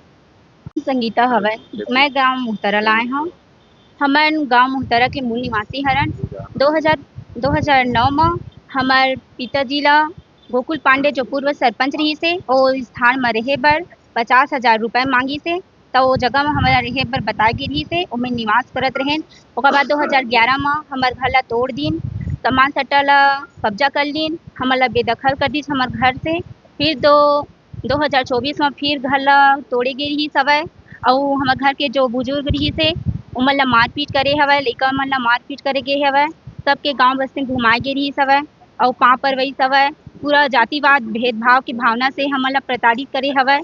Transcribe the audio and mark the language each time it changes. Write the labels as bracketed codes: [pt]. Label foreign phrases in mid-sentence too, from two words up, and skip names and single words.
[hne] संगीता हवय, मैं गांव मुहतरा लाए हूँ। हमन गांव मुहतरा के मूल निवासी हरन। 2009 में हमार पिताजी ला गोकुल पांडे जो पूर्व सरपंच रही से और स्थान में रहे बर 50,000 रुपए मांगी से, तो वो जगह में हमारा रहे बर बताए गे रही से, ओमें निवास करत रहें। ओकर बाद 2011 में हमार घर ला तोड़ दीन, सामान सट्टा ला कब्जा कर लीन, हमार ला बेदखल कर दी हमार घर से। फिर 2024 में फिर घर ला तोड़े गे रही सवय, और हमार घर के जो बुजुर्ग रही से उमन ला मारपीट करे हवय, लइका मन ला मारपीट करे गे हवय, सबके गांव बस्ती घुमाए गे रही सवय, और पाँव पर वही सवय पूरा जातिवाद भेदभाव की भावना से हमन ला प्रताड़ित करे हवय।